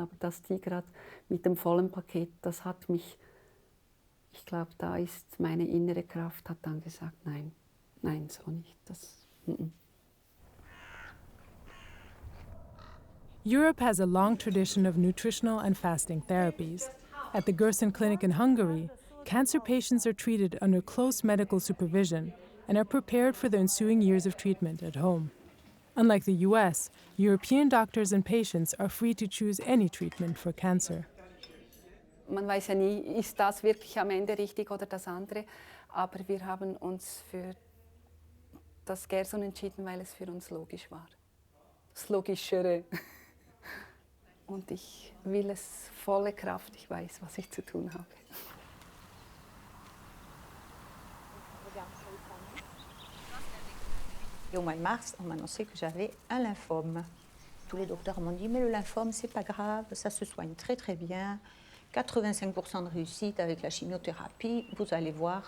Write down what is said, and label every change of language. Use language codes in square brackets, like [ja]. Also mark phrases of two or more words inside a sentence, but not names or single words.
[de] Aber dass die gerade mit dem vollen Paket, das hat mich, ich glaube, da ist meine innere Kraft, hat dann gesagt, nein, nein, so nicht. [en] Europe has a long tradition of nutritional and fasting therapies. At the Gerson Clinic in Hungary, cancer patients are treated under close medical supervision and are prepared for the ensuing years of treatment at home. Unlike the US, European doctors and patients are free to choose any treatment for cancer. [de] Man weiß ja nie, ist das wirklich am Ende richtig oder das andere. Aber wir haben uns für das Gerson entschieden, weil es für uns logisch war. Das Logischere. Und ich will es volle Kraft, ich weiß, was ich zu tun habe. [fr] Et au mois de mars, on m'a annoncé que j'avais un lymphome. Tous les docteurs m'ont dit, mais le lymphome, c'est pas grave, ça se soigne très très bien. 85% de réussite avec la chimiothérapie, vous allez voir.